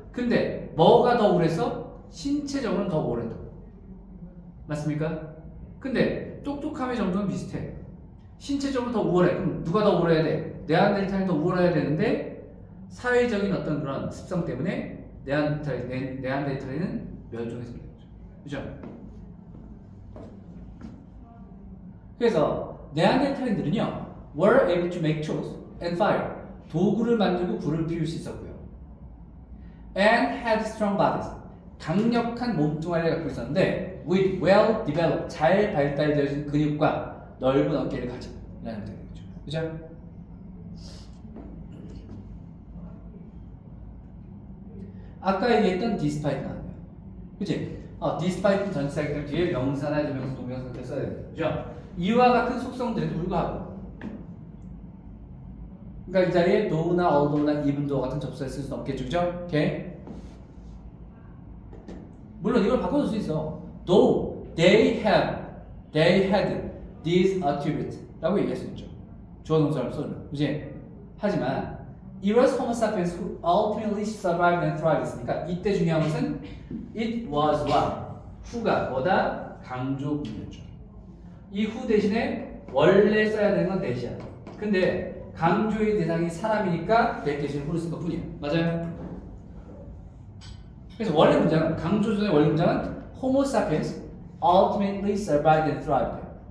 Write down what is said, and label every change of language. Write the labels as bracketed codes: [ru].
[ko] 근데 뭐가 더 우월했어? 신체적으로는 더 우월했다고. 맞습니까? 근데 똑똑함의 정도는 비슷해. 신체적으로 더 우월해. 그럼 누가 더 우월해야 돼? 네안데르탈이 더 우월해야 되는데 사회적인 어떤 그런 습성 때문에 네안데르탈이는 멸종해서 그런 거죠. 그죠? 그래서 네안데르탈인들은요 [en] were able to make tools and fire. [ko] 도구를 만들고 불을 피울 수 있었고요. [en] And had strong bodies. [ko] 강력한 몸뚱아리를 갖고 있었는데 with well developed 잘 발달되어진 근육과 넓은 어깨를 가진 라는 뜻이죠. 그죠? 아까 얘기했던 despite 나왔네요. 그치? despite 전치사이기 때문에 뒤에 명사나 대명사, 동명사를 써야 돼요. 그죠? 이와 같은 속성들에도 불구하고 그러니까 이 자리에 though,나 although,나 even though 같은 접수에 쓸 수는 없겠죠. 그죠? 오케이? 물론 이걸 바꿔줄 수 있어. [en] though they had these attributes [ko] 라고 얘기할 수 있죠. 주어 동사를 써주면. 그치? 하지만 [en] it was Homo sapiens who ultimately survived and thrived [ko] 했으니까 이때 중요한 것은 [en] it was what? [ko] who가 뭐다? 강조문이었죠. 이 who 대신에 원래 써야 되는 건 that이야. 근데 강조의 대상이 사람이니까 that 대신 who를 쓴 것 뿐이에요. 맞아요? 그래서 원래 문장은 강조전의 원래 문장은 [en] Homo sapiens ultimately survived and thrived.